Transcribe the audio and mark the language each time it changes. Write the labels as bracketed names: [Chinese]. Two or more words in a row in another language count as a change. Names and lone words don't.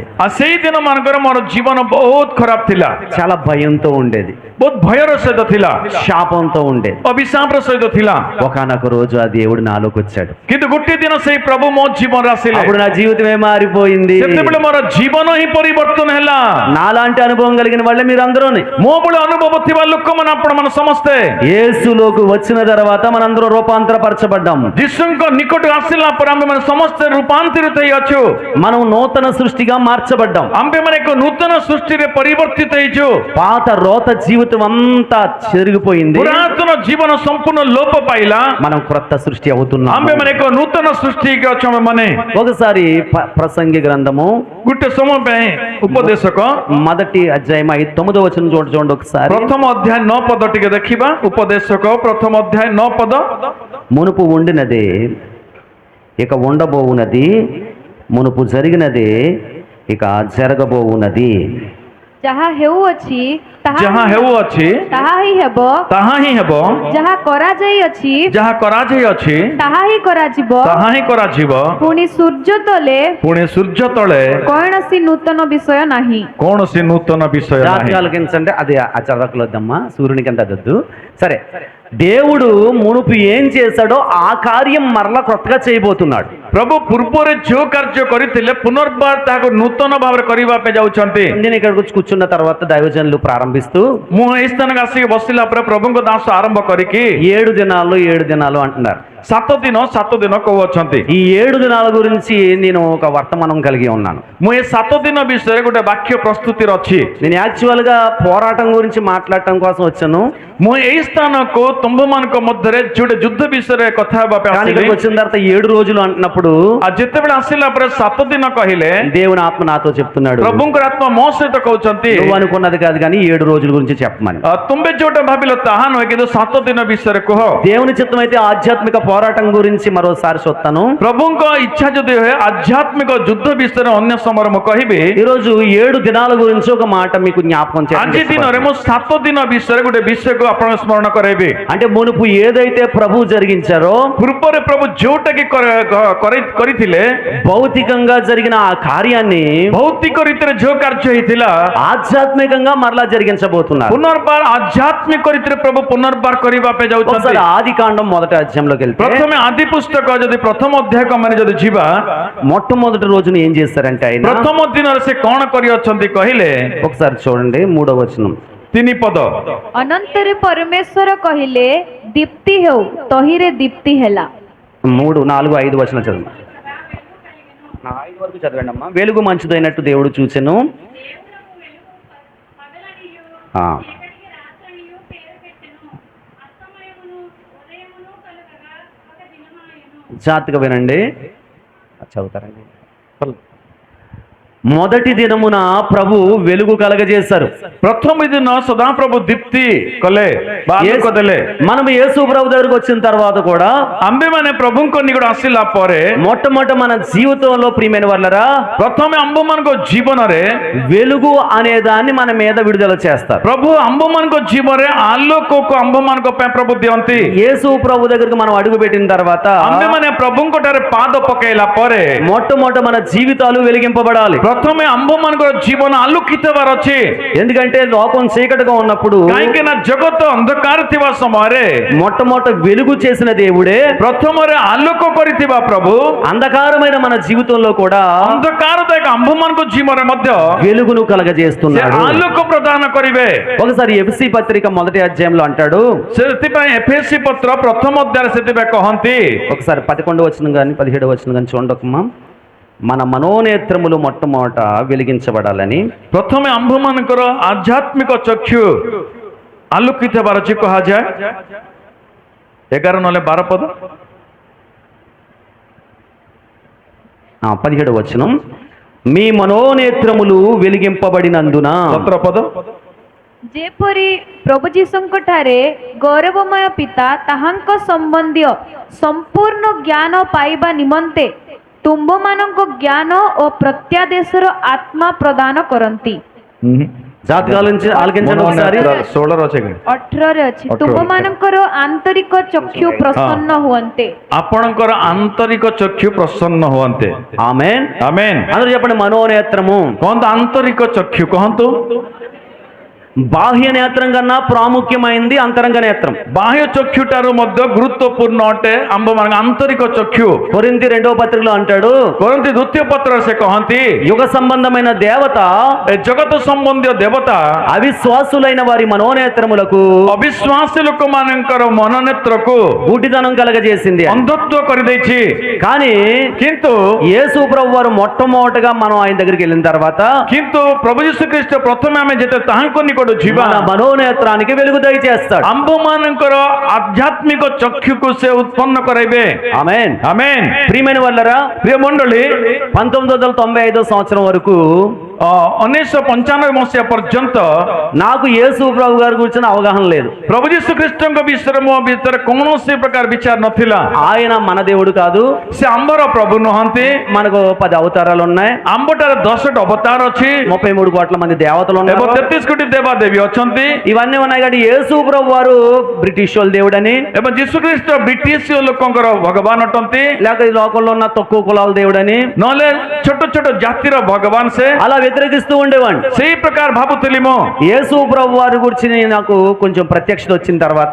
[Odia] ଆଉ ସେଇ ଦିନ ମାନଙ୍କର ମୋର ଜୀବନ ବହୁତ ଖରାପ ଥିଲା, [Telugu] చాలా భయంతో ఉండేది, [Odia] ବହୁତ ଭୟର ସହିତ ଥିଲା, [Telugu] శాపంతో ఉండేది. [Odia] ଅଭିଶାପର ସହିତ ଥିଲା। [Telugu] ఒకనొక రోజు ఆ దేవుడు నాలోకి వచ్చాడు. [Odia] କିନ୍ତୁ ଗୋଟେ ଦିନ ସେଇ ପ୍ରଭୁ ମୋ ଜୀବନରେ ଆସିଲେ। [Telugu] అప్పుడు నా జీవితమే మారిపోయింది. [Odia] ସେତେବେଳେ ମୋର ଜୀବନ ହିଁ ପରିବର୍ତ୍ତନ ହେଲା। [Telugu] నాలాంటి అనుభవం కలిగిన వాళ్ళే మీరు అందరూని. [Odia] ମୋ ଭଳି ଅନୁଭବ ଥିବା ଲୋକମାନେ ଆପଣମାନେ ସମସ୍ତେ [Telugu] యేసులోకి వచ్చిన తర్వాత మనందరూ రూపాంతరపరచబడ్డాం. [Odia] ଯୀଶୁଙ୍କ ନିକଟକୁ ଆସିଲା ପରେ ଆମେମାନେ ସମସ୍ତେ ରୂପାନ୍ତରିତ ହେଇଅଛୁ। [Telugu] మనం నూతన సృష్టిగా మార్చబడ్డాం. [Odia] ଆମେମାନେ ଏକ ନୂତନ ସୃଷ୍ଟିରେ ପରିବର୍ତ୍ତିତ ହେଇଛୁ। [Telugu] పాత రోత జీవితం అంతా చెరిగిపోయింది, [Odia] ପୁରାତନ ଜୀବନ ସମ୍ପୂର୍ଣ୍ଣ ଲୋପ ପାଇଲା। [Telugu] మనం క్రొత్త సృష్టి అవుతున్నాం. [Odia] ଆମେମାନେ ଏକ ନୂତନ ସୃଷ୍ଟି ହେଇକି ଅଛୁ। ଆମେମାନେ [Telugu] ఒకసారి ప్రసంగి గ్రంథము [Odia] ଗୋଟେ ସମୟ ପାଇଁ ଉପଦେଶକ [Telugu] మొదటి అధ్యాయం 9వ వచనం చూడండి ఒకసారి. [Odia] ପ୍ରଥମ ଅଧ୍ୟାୟ 9 ପଦ ଟିକେ ଦେଖିବା। ଉପଦେଶକ ପ୍ରଥମ ଅଧ୍ୟାୟ 9 ପଦ। [Telugu] మునుపు ఉండినదే ఇక ఉండబోవునది, మునుపు జరిగినదే ఇక జరగబోవునది. [Odia] ଯାହା ହେଉଅଛି ଯାହା ହେଉଅଛି ତାହା ହିଁ ହେବ, ତାହା ହିଁ ହେବ, ଯାହା କରାଯାଇଅଛି ଯାହା କରାଯାଇଅଛି ତାହା ହିଁ କରାଯିବ। ତାହା ହିଁ କରାଯିବ। ପୁଣି ସୂର୍ଯ୍ୟ ତଳେ ପୁଣି ସୂର୍ଯ୍ୟ ତଳେ କୌଣସି ନୂତନ ବିଷୟ ନାହିଁ। କୌଣସି ନୂତନ ବିଷୟ ନାହିଁ। [Telugu] జాతకాలకించండి, అది ఆ చదవకలొద్దమ్మా, సూర్యునికి అంత వద్దు. సరే, దేవుడు మునుపు ఏం చేశాడో ఆ కార్యం మరలా కొత్తగా చేయబోతున్నాడు. [Odia] ପ୍ରଭୁ ପୂର୍ବରେ ଯୋଉ କାର୍ଯ୍ୟ କରିଥିଲେ ପୁନର୍ବାର ତାହାକୁ ନୂତନ ଭାବରେ କରିବା ପାଇଁ ଯାଉଛନ୍ତି। [Telugu] నేను ఇక్కడికి వచ్చి కూర్చున్న తర్వాత దైవజనులు ప్రారంభిస్తూ [Odia] ମୁଁ ଏଇ ସ୍ଥାନକୁ ଆସିକି ବସିଲା ପରେ ପ୍ରଭୁଙ୍କ ଦାସ ଆରମ୍ଭ କରିକି [Telugu] 7 దినాలు అంటున్నారు. [Odia] 7 ଦିନ କହୁଅଛନ୍ତି। [Telugu] ఈ 7 దినాల గురించి నేను ఒక వర్తమానం కలిగి ఉన్నాను. [Odia] ମୁଁ ଏ 7 ଦିନ ବିଷୟରେ ଗୋଟେ ବାକ୍ୟ ପ୍ରସ୍ତୁତିରେ ଅଛି। [Telugu] నేను యాక్చువల్ గా పోరాటం గురించి మాట్లాడటం కోసం వచ్చాను, [Odia] ମୁଁ ଏଇ ସ୍ଥାନକୁ ତୁମ୍ଭମାନଙ୍କ ମଧ୍ୟରେ ଯୋଉଟେ ଯୁଦ୍ଧ ବିଷୟରେ କଥା ହେବା ପାଇଁ [Telugu] కానీ [Odia] ଆସିଲି। [Telugu] ఇక్కడికి వచ్చిన తర్వాత 7 రోజులు అంటున్నప్పుడు [Odia] ଆଉ ଯେତେବେଳେ ଆସିଲା ପରେ 7 ଦିନ କହିଲେ [Telugu] దేవుని ఆత్మ నాతో చెప్తున్నాడు, [Odia] ପ୍ରଭୁଙ୍କର ଆତ୍ମା ମୋ ସହିତ କହୁଛନ୍ତି [Telugu] నువ్వు అనుకున్నది కాదు కానీ 7 రోజుల గురించి చెప్పమని. [Odia] ତୁମେ ଯୋଉଟା ଭାବିଲ ତାହା ନୁହେଁ, କିନ୍ତୁ 7 ଦିନ ବିଷୟରେ କୁହ। [Telugu] దేవుని చిత్తం అయితే ఆధ్యాత్మిక పోరాటం గురించి మరోసారి చూస్తాను. [Odia] ପ୍ରଭୁଙ୍କ ଇଚ୍ଛା ଯଦି ହୁଏ ଆଧ୍ୟାତ୍ମିକ ଯୁଦ୍ଧ ବିଷୟରେ ଅନ୍ୟ ସମୟରେ ମୁଁ କହିବି। [Telugu] ఈ రోజు 7 దినాల గురించి ఒక మాట మీకు జ్ఞాపకం [Odia] ଆଜି ଦିନରେ ମୁଁ 7 ଦିନ ବିଷୟରେ ଗୋଟେ ବିଷୟକୁ ଆପଣ ସ୍ମରଣ କରାଇବି। [Telugu] అంటే మునుపు ఏదైతే ప్రభు జరిగించారో [Odia] ପୂର୍ବରେ ପ୍ରଭୁ ଯୋଉଟାକି କରିଥିଲେ, [Telugu] భౌతికంగా జరిగిన ఆ కార్యాన్ని [Odia] ଭୌତିକ ରୀତିରେ ଯୋଉ କାର୍ଯ୍ୟ ହେଇଥିଲା [Telugu] ఆధ్యాత్మికంగా మరలా జరిగించబోతున్నారు. [Odia] ପୁନର୍ବାର ଆଧ୍ୟାତ୍ମିକ ରୀତିରେ ପ୍ରଭୁ ପୁନର୍ବାର କରିବା ପାଇଁ ଯାଉଛନ୍ତି। [Telugu] ఒకసారి ఆది కాండం మొదటి అధ్యాయంలోకి వెళ్తే [Odia] ପ୍ରଥମେ ଆଦି ପୁସ୍ତକ ଯଦି ପ୍ରଥମ ଅଧ୍ୟାୟକୁ ଆମେ ଯଦି ଯିବା, [Telugu] మొట్టమొదటి రోజున ఏం చేస్తారంటే ఆయన [Odia] ପ୍ରଥମ ଦିନରେ ସେ କଣ କରିଅଛନ୍ତି କହିଲେ, [Telugu] ఒకసారి చూడండి 3వ వచనం. [Odia] 3 ପଦ। ଅନନ୍ତରେ ପରମେଶ୍ୱର କହିଲେ ଦୀପ୍ତି ହେଉ, ତହିଁରେ ଦୀପ୍ତି ହେଲା। [Telugu] 3, 4, 5 వచనం చదువు. 5 వరకు చదవండి అమ్మా. వెలుగు మంచిదైనట్టు దేవుడు చూచెను. జాగ్రత్తగా వినండి, చదువుతారండి. మొదటి దినమున ప్రభు వెలుగు కలగజేశారు. [Odia] ପ୍ରଥମ ଦିନ ସଦାପ୍ରଭୁ ଦୀପ୍ତି କଲେ ବା ଆଲୋକ ଦେଲେ। [Telugu] మనం యేసు ప్రభు దగ్గరికి వచ్చిన తర్వాత కూడా [Odia] ଆମ୍ଭେମାନେ ପ୍ରଭୁଙ୍କ ନିକଟ ଆସିଲା ପରେ [Telugu] మొట్టమొదట మన జీవితంలో ప్రియమైన వాళ్ళరా [Odia] ପ୍ରଥମେ ଆମ୍ଭମାନଙ୍କ ଜୀବନରେ [Telugu] వెలుగు అనే దాన్ని మన మీద విడుదల చేస్తారు. [Odia] ପ୍ରଭୁ ଆମ୍ଭମାନଙ୍କ ଜୀବନରେ ଆଲୋକକୁ ଆମ୍ଭମାନଙ୍କ ପାଇଁ ପ୍ରଭୁ ଦିଅନ୍ତି। [Telugu] యేసు ప్రభు దగ్గరికి మనం అడుగు పెట్టిన తర్వాత [Odia] ଆମ୍ଭେମାନେ ପ୍ରଭୁଙ୍କ ଠାରେ ପାଦ ପକାଇଲା ପରେ [Telugu] మొట్టమొదట మన జీవితాలు వెలిగింపబడాలి. [Odia] ପ୍ରଥମେ ଆମ୍ଭମାନଙ୍କର ଜୀବନ ଆଲୋକିତ ହେବାର ଅଛି। [Telugu] ఎందుకంటే లోకం చీకటిగా ఉన్నప్పుడు [Odia] କାହିଁକି ନା ଜଗତ ଅନ୍ଧକାର ଥିବା ସମୟରେ [Telugu] మొట్టమొదట వెలుగు చేసిన దేవుడే [Odia] ପ୍ରଥମରେ ଆଲୋକ କରିଥିବା ପ୍ରଭୁ [Telugu] అంధకారమైన మన జీవితంలో కూడా [Odia] ଅନ୍ଧକାରଦାୟକ ଆମ୍ଭମାନଙ୍କ ଜୀବନରେ ମଧ୍ୟ [Telugu] వెలుగును [Odia] ସେ [Telugu] కలగజేస్తున్నాడు. [Odia] ଆଲୋକ ପ୍ରଦାନ କରିବେ। [Telugu] ఒకసారి ఎఫెసీ పత్రిక మొదటి అధ్యాయంలో అంటాడు, [Odia] ସେଥିପାଇଁ ଏଫେସୀ ପତ୍ର ପ୍ରଥମ ଅଧ୍ୟାୟରେ ସେଥିପାଇଁ କହନ୍ତି। [Telugu] ఒకసారి 11వ వచనం కానీ 17వ వచనం కానీ చూడకమ్మా. మన మనోనేత్రములు మొట్టమొదట వెలిగించబడాలని, [Odia] ପ୍ରଥମେ ଆମ୍ଭମାନଙ୍କର ଆଧ୍ୟାତ୍ମିକ ଚକ୍ଷୁ ଆଲୋକିତ ହେବାର ଅଛି କୁହାଯାଏ। 11 ନହେଲେ 12 ପଦ [Telugu] 17వ వచనం, మీ మనోనేత్రములు వెలిగింపబడినందున [Odia] 17 ପଦ ଯେପରି ପ୍ରଭୁ ଯୀଶୁଙ୍କ ଠାରେ ଗୌରବମୟ ପିତା ତାହାଙ୍କ ସମ୍ବନ୍ଧୀୟ ସମ୍ପୂର୍ଣ୍ଣ ଜ୍ଞାନ ପାଇବା ନିମନ୍ତେ ତୁମ୍ଭମାନଙ୍କ ଜ୍ଞାନ ଓ ପ୍ରତ୍ୟାଦେଶର ଆତ୍ମା ପ୍ରଦାନ କରନ୍ତି। [Telugu] జాతి ఆలకించండి ఒకసారి। [Odia] 16 ଅଛି କି 18ରେ ଅଛି, 18 ତୁମ୍ଭମାନଙ୍କର ଆନ୍ତରିକ ଚକ୍ଷୁ ପ୍ରସନ୍ନ ହୁଅନ୍ତେ। ଆପଣଙ୍କର ଆନ୍ତରିକ ଚକ୍ଷୁ ପ୍ରସନ୍ନ ହୁଅନ୍ତେ। [Telugu] ఆమేన్। [Odia] ଆମେନ୍। [Telugu] అందరూ చెప్పండి మనోనేత్రము। [Odia] କହନ୍ତୁ ଆନ୍ତରିକ ଚକ୍ଷୁ, କହନ୍ତୁ [Telugu] బాహ్య నేత్రం కన్నా ప్రాముఖ్యమైంది అంతరంగ నేత్రం। [Odia] ବାହ୍ୟ ଚକ୍ଷୁ ଠାରୁ ମଧ୍ୟ ଗୁରୁତ୍ୱପୂର୍ଣ୍ଣ ଅଟେ ଆମ୍ଭମାନଙ୍କ ଆନ୍ତରିକ ଚକ୍ଷୁ। [Telugu] కొరింథీ 2వ పత్రికలో అంటాడు, [Odia] କରନ୍ତି ଦ୍ୱିତୀୟ ପତ୍ରରେ ସେ କହନ୍ତି [Telugu] యుగ సంబంధమైన దేవత [Odia] ଏ ଜଗତ ସମ୍ବନ୍ଧୀୟ ଦେବତା [Telugu] అవిశ్వాసులైన వారి మనోనేత్రములకు [Odia] ଅବିଶ୍ୱାସୀ ଲୋକମାନଙ୍କର ମନନେତ୍ରକୁ [Telugu] గుడ్డితనం కలగజేసింది। [Odia] ଅନ୍ଧତ୍ୱ କରିଦେଇଛି। [Telugu] కానీ [Odia] କିନ୍ତୁ [Telugu] యేసు ప్రభు వారు మొట్టమొదటగా మనం ఆయన దగ్గరికి వెళ్ళిన తర్వాత [Odia] କିନ୍ତୁ ପ୍ରଭୁ ଯୀଶୁ ଖ୍ରୀଷ୍ଟ ପ୍ରଥମେ ଆମେ ଯେତେ ତାହାଙ୍କ ନିକଟ ଯିବା [Telugu] మన మనోనేత్రానికి వెలుగు దయచేస్తాడు। [Odia] ଆମ୍ଭମାନଙ୍କର ଆଧ୍ୟାତ୍ମିକ ଚକ୍ଷୁକୁ ସେ ଉତ୍ପନ୍ନ କରାଇବେ। [Telugu] ఆమేన్। [Odia] ଆମେନ୍। [Telugu] ప్రియమైన వాళ్ళరా, [Odia] ପ୍ରିୟ ମଣ୍ଡଳୀ, [Telugu] 1995 సంవత్సరం వరకు [Odia] 1995 ମସିହା ପର୍ଯ୍ୟନ୍ତ [Telugu] నాకు యేసు ప్రభు గారి గురించిన అవగాహన లేదు। [Odia] ପ୍ରଭୁ ଯୀଶୁ ଖ୍ରୀଷ୍ଟଙ୍କ ବିଷୟରେ ମୋ ଭିତରେ କୌଣସି ପ୍ରକାର ବିଚାର ନଥିଲା। [Telugu] ఆయన మన దేవుడు కాదు, [Odia] ସେ ଆମ୍ଭର ପ୍ରଭୁ ନୁହନ୍ତି। [Telugu] మనకు 10 అవతారాలు ఉన్నాయి, [Odia] ଆମ୍ଭଠାରେ 10ଟି ଅବତାର ଅଛି [Telugu] 33 కోట్ల మంది దేవతలు [Odia] ଏବଂ [Telugu] ఉన్నారు। [Odia] 33 କୋଟି ଦେବାଦେବୀ ଅଛନ୍ତି। [Telugu] ఇవన్నీ ఉన్నాయి కానీ యేసు ప్రభు వారు బ్రిటిష్ వాళ్ళ దేవుడని, [Odia] ଏବଂ ଯୀଶୁ ଖ୍ରୀଷ୍ଟ ବ୍ରିଟିଶ ଲୋକଙ୍କର ଭଗବାନ ଅଟନ୍ତି, [Telugu] లేక ఈ లోకంలో ఉన్న తక్కువ కులాల దేవుడని [Odia] ନହେଲେ ଛୋଟ ଛୋଟ ଜାତିର ଭଗବାନ ସେ। [Telugu] అలా వ్యతిరేకిస్తూ ఉండేవాడిని। [Odia] ସେଇ ପ୍ରକାର ଭାବୁଥିଲି ମୁଁ। [Telugu] యేసు ప్రభు వారి గురించి నాకు కొంచెం ప్రత్యక్షత వచ్చిన తర్వాత